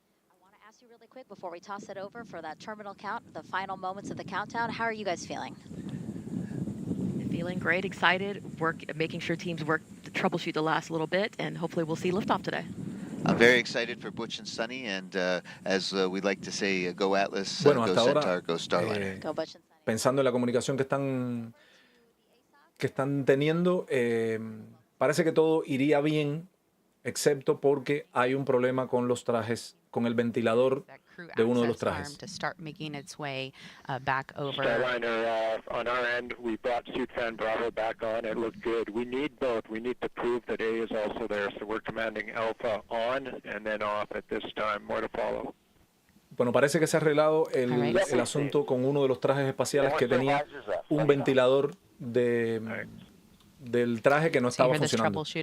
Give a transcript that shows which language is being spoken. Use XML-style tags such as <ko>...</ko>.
<en>I want to ask you really quick before we toss it over for that terminal count, the final moments of the countdown. How are you guys feeling? Feeling great, excited, making sure teams work to troubleshoot the last little bit, and hopefully we'll see liftoff today. I'm very excited for Butch and Suni, and as we like to say, go Atlas,</en> <es>Bueno,</es> <en>go</en> <es>hasta ahora,</es> <en>Centaur, go Starliner. Go Butch and Suni.</en> <es>Pensando en la comunicación que están teniendo, parece que todo iría bien, excepto porque hay un problema con los trajes, con el ventilador de uno de los trajes.</es> <en>To start making its way back over. Starliner, on our end, we brought suit fan Bravo back on. It looked good. We need both. We need to prove that A is also there, so we're commanding Alpha on and then off at this time. More to follow.</en> <es>Bueno, parece que se ha arreglado el asunto con uno de los trajes espaciales que tenía un ventilador del traje que no estaba funcionando.</es>